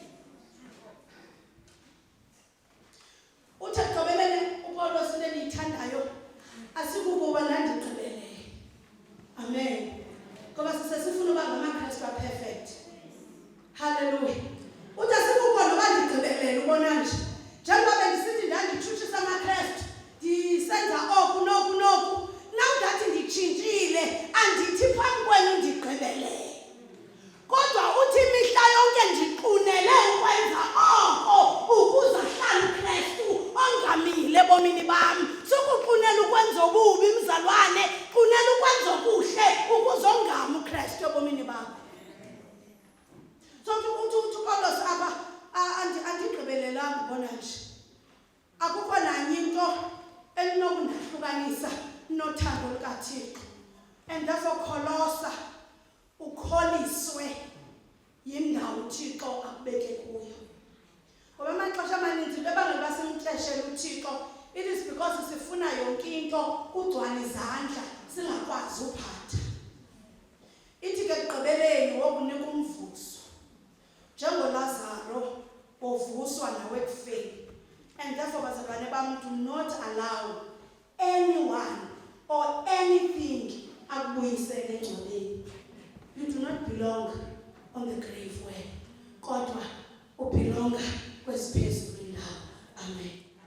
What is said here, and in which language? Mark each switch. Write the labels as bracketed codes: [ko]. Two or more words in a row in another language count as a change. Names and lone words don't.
[xh] Uthi ekugqibeleni uPawulos into endiyithandayo asikukuba ndandigqibele. Amen. Ngoba sisefuna uba ngamaKristu perfect. Hallelujah. Uthi asikukuba noba ndigqibelele ubona nje. Njengoba bendisithi ndanditshutshisa amaKristu, ndisenza oku noku noku. [en] Now that [xh] nditshintshile andithi phambi kwenu ndigqibele. Kodwa uthi imihla yonke ndiqunele ukwenza oko ukuze ahlale uKristu ongamile ebomini bami. Sukuqunela ukwenza ububi mzalwane, qunela ukwenza okuhle ukuze ongame uKristu ebomini bakho. So uthi uPawulos apha andigqibelelanga ubona nje. Akukho nanye into elinokundahlukanisa nothando lukaThixo. [en] And therefore [xh] kholosa ukholiswe yindawo uThixo akubeke kuyo. Ngoba amaxesha amaninzi bebangela basemxeshela uThixo, [en] it is because [xh] sifuna yonke into kugcwala izandla singakwazi uphatha. Ithi ke ekugqibeleni wokunika umvuzo njengoLazaro ovuswa nawe ekufeni. [en] And therefore [xh] bazalwane bam, [en] do not allow anyone or anything [xh] akubuyisele engcwabeni. [en] You do not belong on the grave way, [xh] kodwa ubelonga kwesiphezulu indawo. Amen.